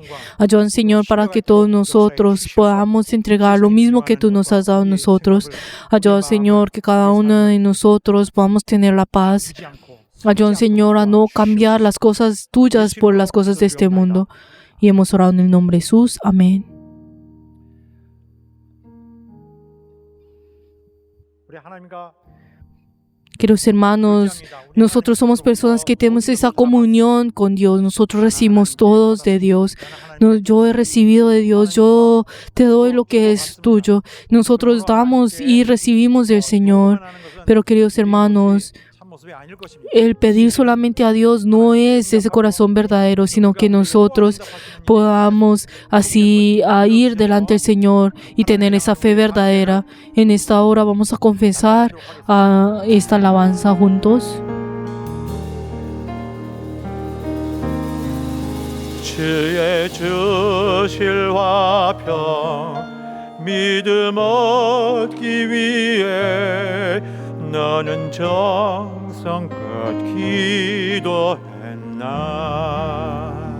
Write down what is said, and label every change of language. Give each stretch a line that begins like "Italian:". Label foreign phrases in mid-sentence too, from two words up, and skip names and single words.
Spanish: Ayuda, Señor, para que todos nosotros podamos entregar lo mismo que tú nos has dado a nosotros. Ayuda, Señor, que cada uno de nosotros podamos tener la paz. Ayuda, Señor, a no cambiar las cosas tuyas por las cosas de este mundo. Y hemos orado en el nombre de Jesús. Amén.
Korean: 우리 하나님과
Spanish: Queridos hermanos, nosotros somos personas que tenemos esa comunión con Dios. Nosotros recibimos todos de Dios. Yo he recibido de Dios. Yo te doy lo que es tuyo. Nosotros damos y recibimos del Señor. Pero, queridos hermanos, el pedir solamente a Dios no es ese corazón verdadero, sino que nosotros podamos así ir delante del Señor y tener esa fe verdadera. En esta hora vamos a confesar esta alabanza juntos.
Korean: 주의 주실 화평 믿음 얻기 위해 너는 정성껏 기도했나.